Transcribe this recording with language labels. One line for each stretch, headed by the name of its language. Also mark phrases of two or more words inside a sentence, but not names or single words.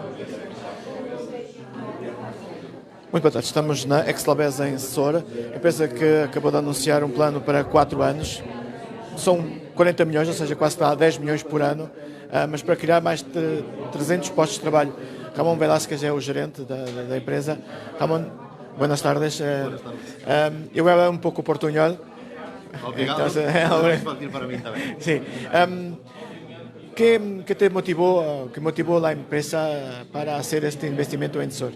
Portuguese: Muito boa tarde, estamos na Exlabes em Sora, empresa que acabou de anunciar um plano para 4 anos. São 40 milhões, ou seja, quase está a 10 milhões por ano, mas para criar mais de 300 postos de trabalho. Ramón Velázquez é o gerente da empresa.
Spanish: Ramón, buenas tardes.
Portuguese: Eu vou falar um pouco portuñol. Obrigado,
Spanish: Entonces,
Galician: é máis fácil para mí tamén.
Spanish: Sí. ¿Qué te motivó, que motivó la empresa para hacer este investimento en Sora?